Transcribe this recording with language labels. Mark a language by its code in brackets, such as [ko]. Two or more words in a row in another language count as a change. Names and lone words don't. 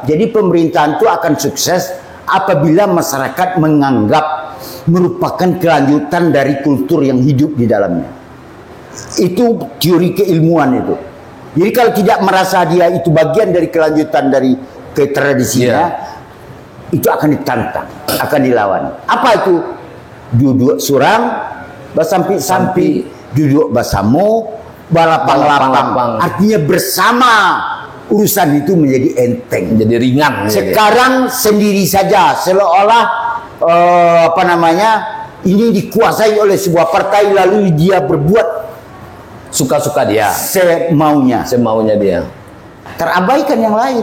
[id] Jadi pemerintahan itu akan sukses apabila masyarakat menganggap merupakan kelanjutan dari kultur yang hidup di dalamnya. Itu teori keilmuan itu. Jadi kalau tidak merasa dia itu bagian dari kelanjutan dari tradisinya, itu akan ditantang, akan dilawan. Apa itu? [min] Duduk surang, basampi-sampi, duduk basamo, balapang-lapang. [id] Artinya bersama urusan itu menjadi enteng, menjadi ringan. Sekarang sendiri saja, seolah-olah ini dikuasai oleh sebuah partai, lalu dia berbuat suka-suka dia, semaunya dia, terabaikan yang lain.